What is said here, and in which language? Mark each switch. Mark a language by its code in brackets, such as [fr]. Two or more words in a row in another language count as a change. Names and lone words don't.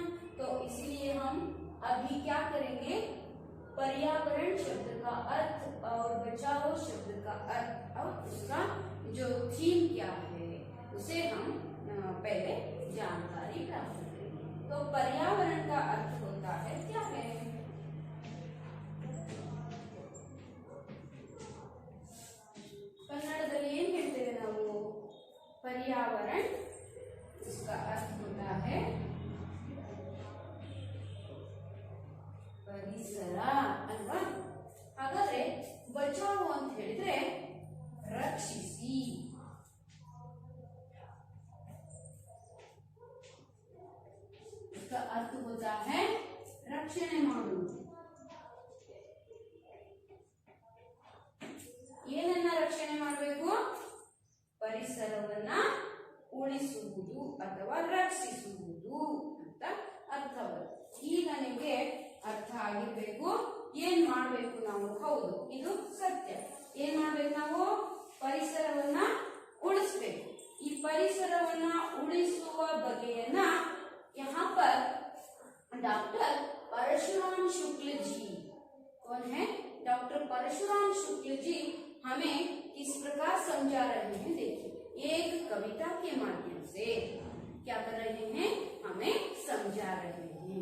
[hi] तो इसीलिए हम अभी क्या करेंगे, पर्यावरण शब्द का अर्थ और बचाओ शब्द का अर्थ और उसका जो थीम क्या है उसे हम पहले जानकारी प्राप्त करेंगे। तो पर्यावरण का अर्थ होता है क्या है, [kn] ಕನ್ನಡದಲ್ಲಿ ಏನ್ ಹೇಳ್ತೇವೆ ನಾವು [hi] पर्यावरण, इसका अर्थ होता है [kn] ಪರಿಸರ ಅಲ್ವಾ? ಹಾಗಾದ್ರೆ ಬಚಾವೋ ಅಂತ ಹೇಳಿದ್ರೆ ರಕ್ಷಿಸಿ, [hi] इसका अर्थ होता है [kn] ರಕ್ಷಣೆ ಮಾಡುವುದು। ಏನನ್ನ ರಕ್ಷಣೆ ಮಾಡಬೇಕು, ಪರಿಸರವನ್ನ ಉಳಿಸುವುದು ಅಥವಾ ರಕ್ಷಿಸುವುದು ಅಂತ ಅರ್ಥವಲ್ಲ। ಈಗ ನಿಮಗೆ ಅರ್ಥ ಆಗಿರ್ಬೇಕು ಏನ್ ಮಾಡಬೇಕು ನಾವು। ಹೌದು, ಇದು ಸತ್ಯ। ಏನ್ ಮಾಡ್ಬೇಕು ನಾವು, ಪರಿಸರವನ್ನ ಉಳಿಸಬೇಕು। ಈ ಪರಿಸರವನ್ನ ಉಳಿಸುವ ಬಗೆಯನ್ನ [hi] यहाँ पर डॉक्टर परशुराम शुक्ल जी, कौन है, डॉक्टर परशुराम शुक्ल जी हमें किस प्रकार समझा रहे हैं। देखिए, एक कविता के माध्यम से क्या कर रहे हैं, हमें समझा रहे हैं।